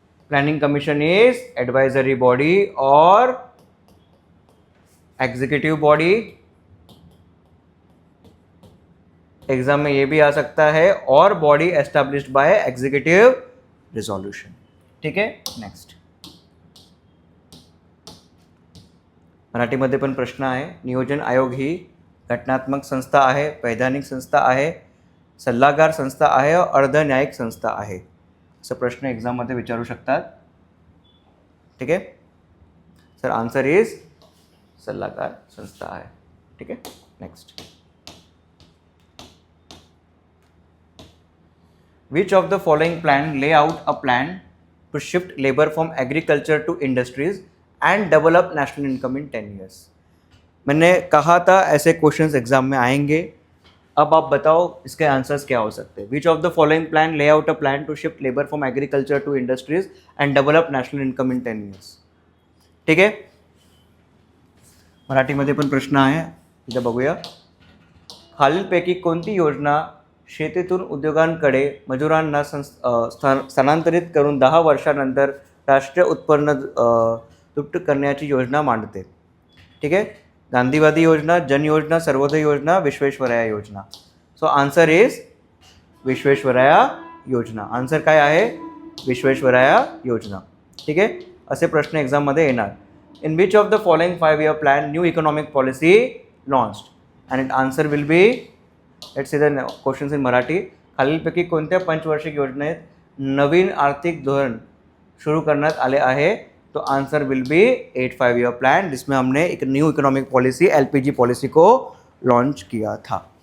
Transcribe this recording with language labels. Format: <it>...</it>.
<en>Planning commission is advisory body और executive body.</en> <hi>Exam में ये भी आ सकता है, और</hi> <en>Body established by executive resolution.</en> <mr>ठीक है, नेक्स्ट मराठीमध्ये पण प्रश्न आहे। नियोजन आयोग ही घटनात्मक संस्था आहे, वैधानिक संस्था आहे, सल्लागार संस्था आहे और अर्धन्यायिक संस्था आहे, असं प्रश्न एक्झाममध्ये विचारू शकतात। ठीक आहे सर,</mr> <en>answer is</en> <mr>सल्लागार संस्था आहे। ठीक आहे,</mr> <en>Next which of the following plan lay out a plan to shift labour from agriculture to industries and develop national income in 10 years.</en> <hi>मैंने कहा था ऐसे क्वेश्चंस एग्जाम में आएंगे। अब आप बताओ इसके आंसर्स क्या हो सकते हैं।</hi> <en>Which of the following plan lay out a plan to shift labour from agriculture to industries and develop national income in 10 years.</en> <mr>ठीक आहे, मराठीमध्ये पण प्रश्न आहे, इथे बघूया। खालीलपैकी कोणती योजना शेतीतून उद्योगांकडे मजुरांना स्थानांतरित करून 10 वर्षानंतर राष्ट्रीय उत्पन्न दुप्पट करण्याची योजना मांडते? ठीक आहे, गांधीवादी योजना, जन योजना, सर्वोदय योजना, विश्वेश्वरैया योजना।</mr> <en>So answer is Visvesvaraya योजना।</en> <mr>आन्सर काय आहे, विश्वेश्वरैया योजना। ठीक आहे, असे प्रश्न एक्झाममध्ये येणार।</mr> <en>In which of the following 5 year plan new economic policy launched? And it answer will be, let's see the questions in Marathi.</en> <mr>खालीलपैकी कोणत्या पंचवार्षिक योजनेत नवीन आर्थिक धोरण शुरू करण्यात आले आहे?</mr> <hi>तो</hi> <en>answer will be 8-5 year plan,</en> <hi>जिसमें हमने एक new economic policy LPG policy को लॉन्च किया था।</hi>